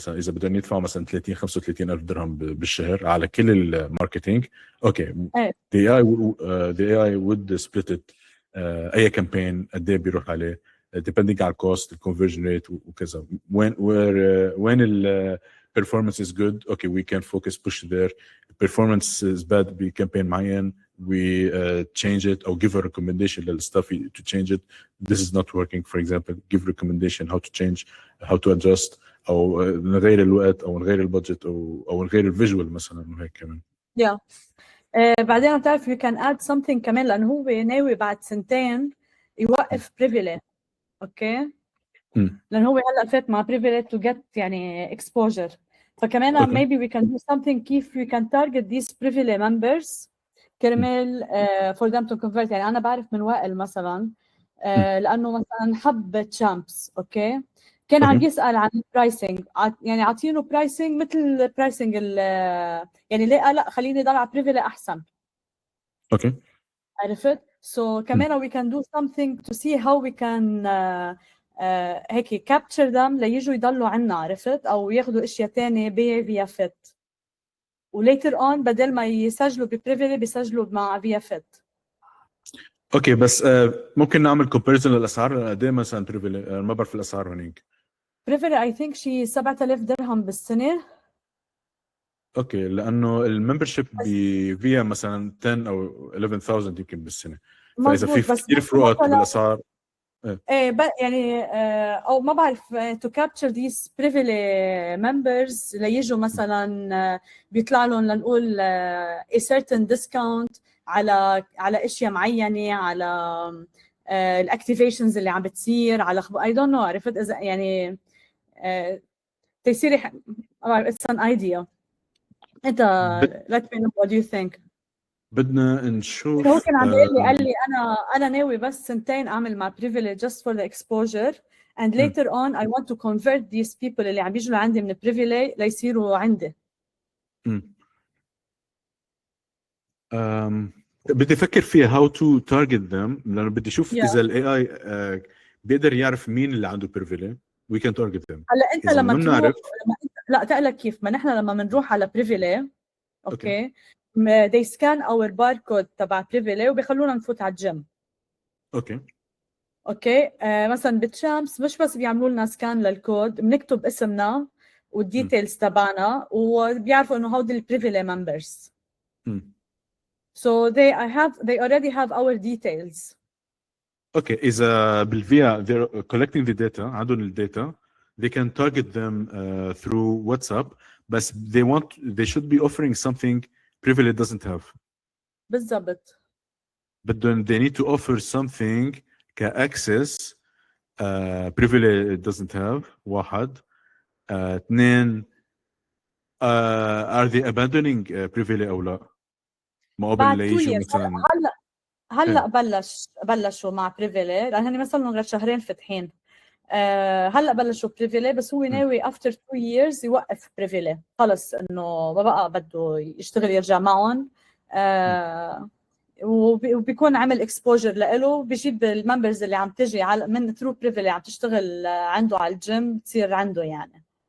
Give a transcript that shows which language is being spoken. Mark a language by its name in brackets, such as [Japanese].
[Arabic] مثلا إذا بدهم يدفعوا مثلا 30-35 ألف درهم بالشهر على كل الماركتينج، [English] okay, the AI would split it. [Arabic] أي كامبين قد إيه بيروح عليه depending على الكوست, الconversion rate وكذا. [English] when ال performance is good, okay, we can focus push there. Performance is bad [Arabic] بكامبين معين, [English] we change it or give a recommendation للstuff to change it. This is not working, for example, give recommendation how to change, how to adjust, [Arabic] او نغير الوقت او نغير البادجت او نغير الفيجوال مثلا وهيك كمان. [English] Yeah. [Arabic] بعدين بتعرف [English] you can add something [Arabic] كمان لانه هو ناوي بعد سنتين يوقف بريفيلي. اوكي. لانه هو هلا فات مع بريفيلي [English] to get [Arabic] يعني exposure. فكمان [English] Okay. maybe we can do something كيف we can target these privilege members كرمال for them to convert. [Arabic] يعني انا بعرف من وائل مثلا لانه مثلا حب تشامبس. اوكي. كان عم يسال عن البرايسنج، يعني عاطينه برايسنج مثل برايسنج يعني ليه لا خليني ضل على بريفيلي احسن. اوكي. عرفت؟ سو كمان [English] we can do something to see how we can هيك capture them [Arabic] ليجوا يضلوا عنا. عرفت؟ او ياخذوا اشياء ثانيه بفيا فيت، وليتر اون بدل ما يسجلوا ببريفيلي بيسجلوا مع فيا فيت. اوكي بس ممكن نعمل كومباريزون للاسعار قد ايه مثلا بريفيلي؟ ما بعرف الاسعار هنيك. بريفيلي اي ثينك شي 7000 درهم بالسنه. اوكي، لانه الممبرشيب بفيا مثلا 10 او 11000 يمكن بالسنه، فاذا في كثير فروقات بالاسعار. ايه يعني او ما بعرف [English] to capture these privilege members [Arabic] ليجوا مثلا بيطلع لهم لنقول [English] a certain discount [Arabic] على اشياء معينه، على الاكتيفيشنز اللي عم بتصير على [English] I don't know. [Arabic] عرفت؟ اذا يعني تصير [English] it's an idea. انت let me know what do you think. [Arabic] بدنا نشوف. هو كان عم قال لي انا ناوي بس سنتين اعمل مع [English] privilege just for the exposure and later on I want to convert these people [Arabic] اللي عم بيجوا لعندي من privilege ليصيروا عندي. بدي افكر فيها [English] how to target them، [Arabic] لانه بدي اشوف اذا الاي اي بيقدر يعرف مين اللي عنده privilege [English] we can target them. [Arabic] هلا انت لما تروح لا تقلك كيف ما نحن لما بنروح على privilege اوكي they scan our barcode تبع privilege وبيخلونا نفوت على الجيم. اوكي مثلا بتشامس مش بس بيعملوا لنا سكان للكود، بنكتب اسمنا والديتيلز تبعنا وبيعرفوا انه هودي البريفيلي ممبرز. [English] So they already have our details. [Arabic] اوكي، اذا بالفيا [English] they're collecting the data، [Arabic] عندهم الداتا [English] they can target them through WhatsApp، بس they should be offering something privilege doesn't have. [Arabic] بالضبط. [English] بدهم they need to offer something كاكسس privilege doesn't have. [Arabic] واحد. اثنين [English] are they abandoning Privily [Arabic] او لا؟ ما قبل بعد لا 2 يجوا [English] years. [Arabic] مثلا. هلا بلشوا مع بريفيلي، لان هن مثلا غير شهرين فاتحين. هلا بلشوا بريفيلي، بس هو ناوي افتر [English] 2 years [Arabic] يوقف بريفيلي خلص، انه ما بقى بده يشتغل يرجع معهم. وبيكون عمل اكسبوجر لإله، بيجيب الممبرز اللي عم تجي من ثرو بريفيلي عم تشتغل عنده على الجيم تصير عنده يعني.